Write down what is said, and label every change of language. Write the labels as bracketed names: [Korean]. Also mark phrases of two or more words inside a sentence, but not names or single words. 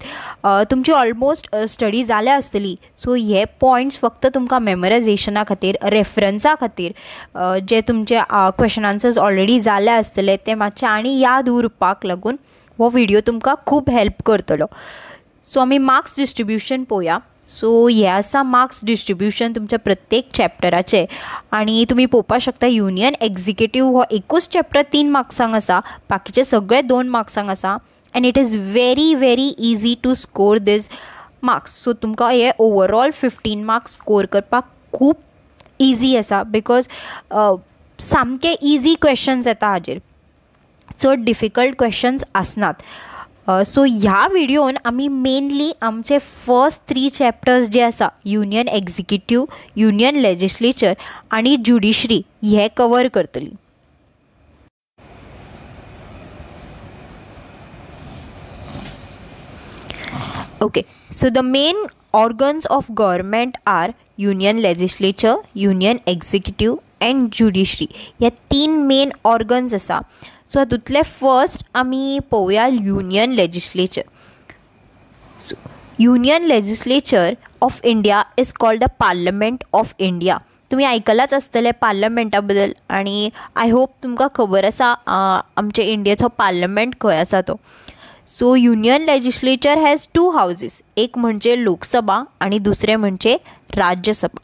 [Konkani] तुमची ऑलमोस्ट स्टडी जाल्या आसतली. सो हे पॉयंट्स फक्त तुमकां मेमरायजेशना खातीर, रेफरन्सा खातीर, जे तुमचे [English] question answers [Konkani] ऑलरेडी जाले आसतले ते मातशे आनी याद उरपाक लागून हो व्हिडिओ तुमकां खूब हेल्प करतलो. सो आमी [English] marks distribution [Konkani] पळोवया. सो हे आसा [English] marks distribution [Konkani] तुमच्या प्रत्येक चॅप्टराचे आनी तुमी पळोवपाक शकता [English] union executive [Konkani] हो एकूच चॅप्टर 3 मार्क्सांक आसा, बाकीचे सगळे 2 मार्क्सांक आसा. [English] And it is very easy to score this marks. [Konkani] So तुमकां हे [English] overall 15 marks [Konkani] score करपाक खूब easy आसा, because सामके [English] easy questions [Konkani] येता हाजेर, चड [English] difficult questions [Konkani] आसनात. सो ह्या व्हिडिओन आमी मेनली आमचे [English] first 3 chapters [Konkani] जे आसा, [English] union executive, union legislature [Konkani] आनी ज्युडिशरी, हे कवर करतली. [English] Okay, so the main organs of government are union legislature, union executive and judiciary. [Konkani] ह्या [English] 3 main organs [Konkani] आसा. सो हातूंतले फर्स्ट आमी पळोवया [English] union legislature. so union legislature of India is called the Parliament of India. [Konkani] तुम्ही आयकलाच आसतले पार्लमेंटा बद्दल, आनी [English] I hope [Konkani] तुमकां खबर आसा आमचे इंडियेचो पार्लमेंट खंय आसा तो. [English] so union legislature has 2 houses, [Konkani] एक म्हणजे लोकसभा आणि दुसरे म्हणजे राज्यसभा.